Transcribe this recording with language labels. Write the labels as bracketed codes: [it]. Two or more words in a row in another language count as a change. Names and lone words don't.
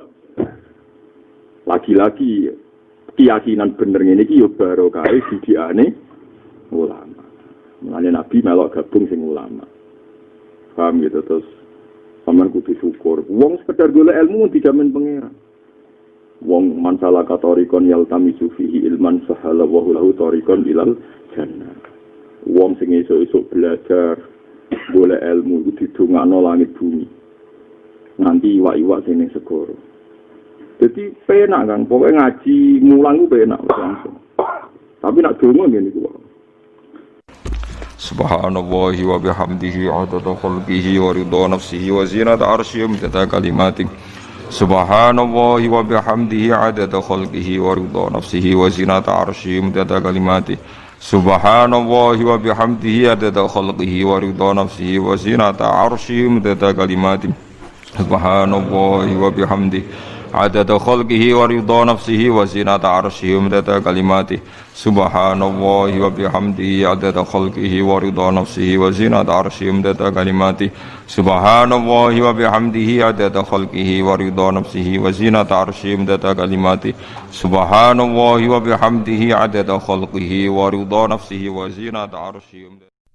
[jv] Lagi-lagi keyakinan bener ngene iki ya barokah didiane ulama. Mulane Nabi melok gabung sing ulama. Paham gitu terus sampean kudu syukur. Wong sekedar golek ilmu dijamin pangeran. [ar] Wong من سلك طريقا يلتمس فيه علما سهل الله له طريقا إلى الجنة. [jv] Wong sing esuk-esuk belajar golek ilmu iku didongakno langit bumi. Nganti iwak-iwak sing ning segara. Jadi penak kan, pokoknya ngaji mulang itu penak langsung. Tapi nak dongo ngene iku. [ar] سبحان الله وبحمده عدد خلقه ورضا نفسه وزنة عرشه ومداد كلماته. سبحان الله وبحمده عدد خلقه ورضا نفسه وزنة عرشه ومداد كلماته. سبحان الله وبحمده عدد خلقه ورضا نفسه وزنة عرشه ومداد كلماته. سبحان الله وبحمده عدد خلقه ورضا نفسه وزنة عرشه ومدد كلماته سبحان الله وبحمده عدد خلقه ورضا نفسه وزنة عرشه ومدد كلماته سبحان الله وبحمده عدد خلقه ورضا نفسه وزنة عرشه ومدد كلماته سبحان الله وبحمده عدد خلقه ورضا نفسه وزنة عرشه